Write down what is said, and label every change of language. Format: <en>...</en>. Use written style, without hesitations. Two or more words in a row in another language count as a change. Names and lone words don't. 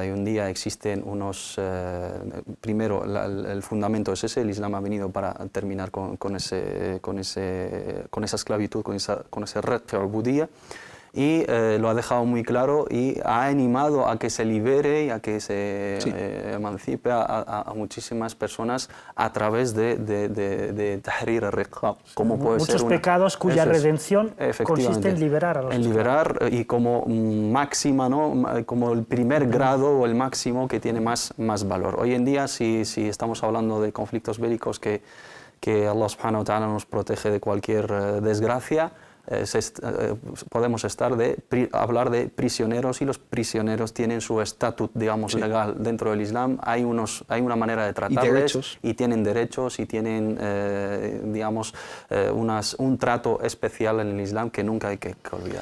<es>Y un día existen primero el fundamento es ese, el Islam ha venido para terminar con esa esclavitud, con ese</es> <ar>رق العبودية,</ar> <es>y lo ha dejado muy claro y ha animado a que se libere y a que se emancipe a muchísimas personas a través de</es> <ar>تحرير الرق,</ar> <es>como puede ser muchos pecados cuya redención consiste en liberar a los esclavos. Liberar y como máxima, ¿no? Como el primer grado o el máximo que tiene más valor. Hoy en día, si estamos hablando de conflictos bélicos que</es> <ar>الله سبحانه وتعالى</ar> <es>nos protege de cualquier desgracia, podemos hablar de prisioneros, y los prisioneros tienen su estatus, digamos, legal dentro del Islam. Hay una manera de tratarles y tienen derechos y tienen, digamos, un trato especial en el Islam que nunca hay que olvidar.</es>